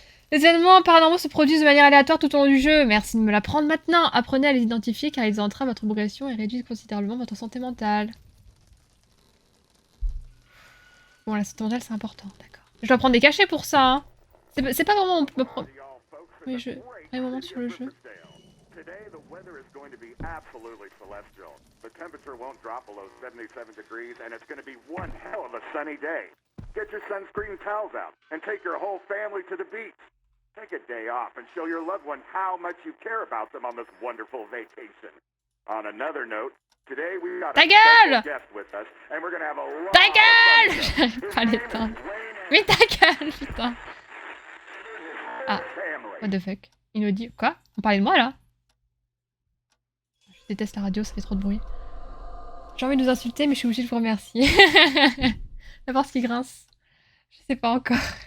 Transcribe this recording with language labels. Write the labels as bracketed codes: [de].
[fr] Les événements paranormaux se produisent de manière aléatoire tout au long du jeu. Merci de me l'apprendre maintenant. Apprenez à les identifier car ils entravent votre progression et réduisent considérablement votre santé mentale. Bon, la santé mentale, c'est important, d'accord. Je dois prendre des cachets pour ça, hein. C'est pas vraiment me prendre... Mais je... Un moment sur le jeu. [en] Today, the weather is going to be absolutely celestial. The temperature won't drop below 77 degrees, and it's going to be one hell of a sunny day. Get your sunscreen towels out and take your whole family to the beach. Take a day off and show your loved one how much you care about them on this wonderful vacation. On another note, today we got a special guest with us, and we're going to have a lot [fr] Ta gueule! [en] of [fr] J'arrive pas à l'éteindre. Mais ta gueule, putain. [en] Ah, what the fuck. [fr] Il nous dit... Quoi? On parlait de moi, là? Je déteste la radio, ça fait trop de bruit. J'ai envie de vous insulter, mais je suis obligée de vous remercier. La porte qui grince. Je sais pas encore.